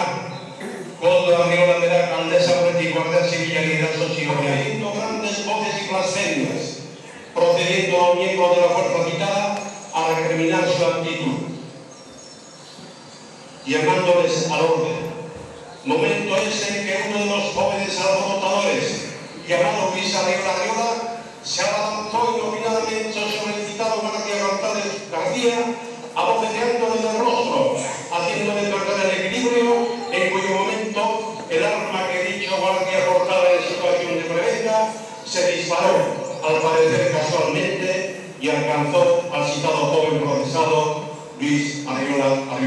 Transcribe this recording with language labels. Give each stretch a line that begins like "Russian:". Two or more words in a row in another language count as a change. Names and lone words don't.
Basque: Koldo Arriola berak aldez aurretik Guardia Zibilari eraso zion,
Spanish: haciendo grandes voces y blasfemias, procediendo a un miembro de la fuerza citada a recriminar su actitud, llamándoles al orden. Momento es en que uno de los jóvenes alborotadores, llamado Luis Arriola, se abalanzó inopinadamente sobre el citado Guardia González García, abofeteándole en el rostro, haciéndole perder el equilibrio, en cuyo momento el arma que dicho guardia portaba en situación de prebenda se disparó, al parecer casualmente, y alcanzó al citado joven procesado Luis Arriola.